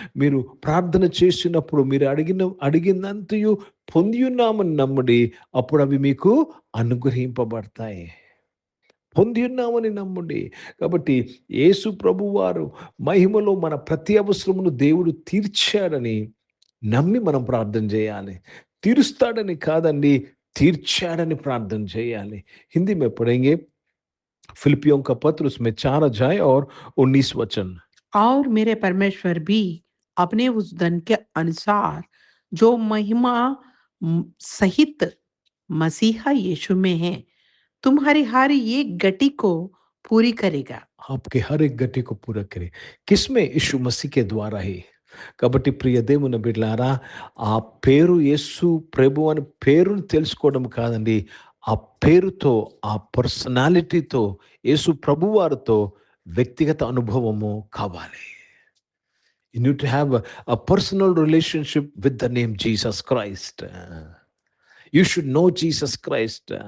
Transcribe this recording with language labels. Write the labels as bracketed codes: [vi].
[te] మీరు ప్రార్థన చేసినప్పుడు మీరు అడిగినంతయు పొంది ఉన్నామని నమ్ముడి, అప్పుడు అవి మీకు అనుగ్రహింపబడతాయి. పొంది ఉన్నామని నమ్ముడి. కాబట్టి యేసు ప్రభువారు మహిమలో మన ప్రతి అవసరమును దేవుడు తీర్చాడని నమ్మి మనం ప్రార్థన చేయాలి. తీరుస్తాడని కాదండి, తీర్చాడని ప్రార్థన చేయాలి. హిందీ [hi] में पढ़ेंगे फिलिपियों का पत्र, उसमें 4 अध्याय और 19 वचन. और मेरे परमेश्वर भी अपने उस धन के अनुसार जो महिमा सहित मसीहा यीशु में है, तुम्हारी हर एक गति को पूरी करेगा. आपके हर एक गति को पूरा करे. किसमें? यीशु मसीह के द्वारा ही. [te] కాబట్టి ప్రియ దేవుని బిడ్డలారా, ఆ పేరు యేసు ప్రభు అని పేరును తెలుసుకోవడం కాదండి, ఆ పేరుతో, ఆ పర్సనాలిటీతో, యేసు ప్రభువారితో వ్యక్తిగత అనుభవము కావాలి. [en] You need to have a personal relationship with the name Jesus Christ. You should know Jesus Christ.